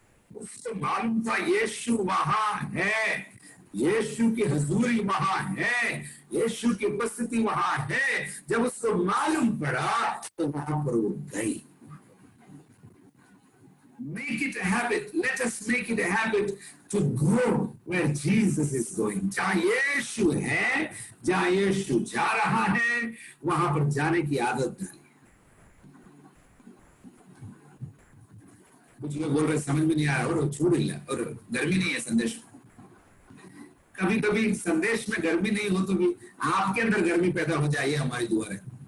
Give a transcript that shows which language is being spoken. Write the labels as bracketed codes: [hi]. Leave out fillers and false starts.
[hi] उससे मालूम था यीशु वहां है, यीशु की हजूरी वहां है, यीशु की उपस्थिति वहां है। जब उसको मालूम पड़ा तो वहां पर वो गई। [en] Make it a habit. Let us make it a habit to go where Jesus is going. [hi] जहां यीशु है, जहां यीशु जा रहा है, वहां पर जाने की आदत डालिए। कुछ लोग बोल रहे समझ में नहीं आ रहा, और छूट ही और गर्मी नहीं है संदेश में। कभी कभी संदेश में गर्मी नहीं हो तो भी आपके अंदर गर्मी पैदा हो जाए, हमारी दुआ है।